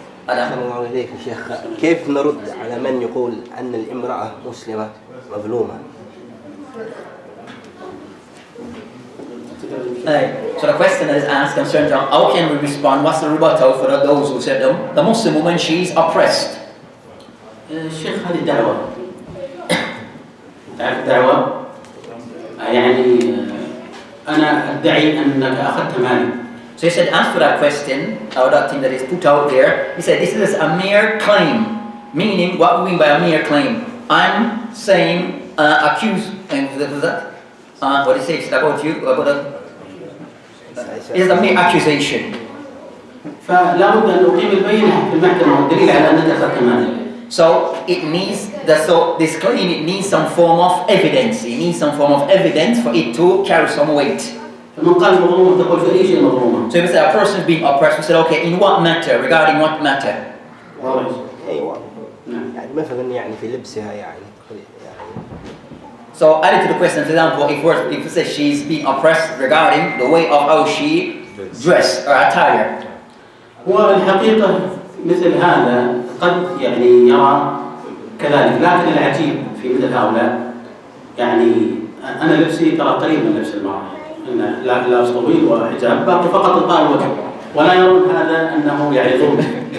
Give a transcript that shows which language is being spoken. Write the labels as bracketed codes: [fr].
[ar] أحسن الله إليك يا شيخ، كيف نرد على من يقول أن الامرأة مسلمة مظلومة؟ [en] So the question that is asked concerns how can we respond, what's the rebuttal for those who said the Muslim woman, she is oppressed. [ar] الشيخ هذه دعوة. تعرف الدعوة؟ يعني أنا أدعي أنك أخذت مالي. [en] So he said, as for that question, or that thing that is put out there, he said, this is a mere claim. Meaning, what we mean by a mere claim? I'm saying, accuse, and what he says about you, it is a mere accusation. [ar] فلا بد أن أقيم البينة في المحكمة والدليل على أنك أخذت مالي. [en] So it needs that. So this claim, it needs some form of evidence. It needs some form of evidence for it to carry some weight. [ar] فمن قال مظلومة تقول في أي شيء مظلومة. [en] So if we say a person is being oppressed, we said, okay, in what matter? Regarding what matter? [ar] أيوة. يعني مثلا يعني في لبسها يعني. [en] So added to the question, for example, if we say she's being oppressed regarding the way of how she dress or attire. [ar] هو الحقيقة مثل هذا قد يعني يرى كذلك، لكن العجيب في مثل هؤلاء يعني أنا لبسي ترى قريب من لبس المرأة، أنا لابس طويل وحجاب باقي فقط الطال الوجه، ولا يرون هذا أنه يعني ظلم.